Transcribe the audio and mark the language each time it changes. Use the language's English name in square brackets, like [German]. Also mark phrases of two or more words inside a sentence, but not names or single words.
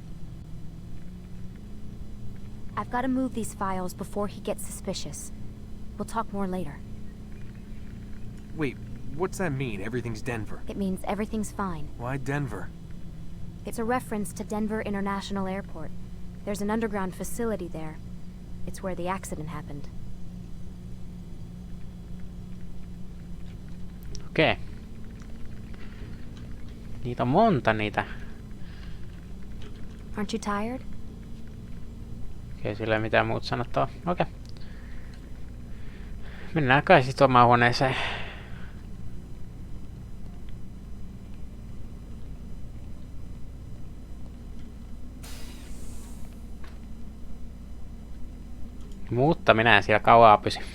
[English] I've got to move these files before he gets suspicious. We'll talk more later. Wait, what's that mean, everything's Denver? It means everything's fine. Why Denver? It's a reference to Denver International Airport. There's an underground facility there. It's where the accident happened. [Finnish] Okei. Niitä on monta niitä. [English] Aren't you tired? [Finnish] Okei, sillä ei mitään muuta sanottavaa. Okei. Mennään kai sit omaan huoneeseen. Mutta minä en siellä kauaa pysy.